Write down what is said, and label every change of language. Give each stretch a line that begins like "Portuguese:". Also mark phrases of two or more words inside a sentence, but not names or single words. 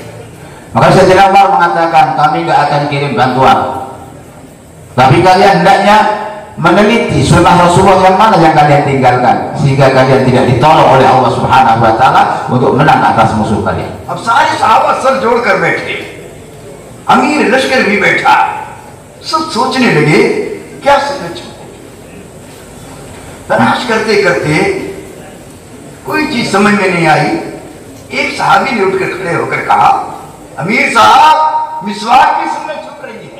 Indonesian: Maka Sayyidina Umar mengatakan, kami nggak akan kirim bantuan, tapi kalian hendaknya meneliti sunnah Rasulullah yang mana yang kalian tinggalkan sehingga kalian tidak ditolong oleh Allah
Arabic: سبحانه وتعالى
Indonesian: untuk menang atas musuh kalian.
Hindi: अब सारे सहाबा सर जोड़ कर बैठे, अमीर लश्कर भी बैठा, सब सोचने लगे क्या सुन्नत छूटेगी। तलाश करते करते कोई चीज समझ में नहीं आई। एक सहाबी ने उठकर खड़े होकर कहा, अमीर साहब मिसवाक की सुन्नत छूट रही है।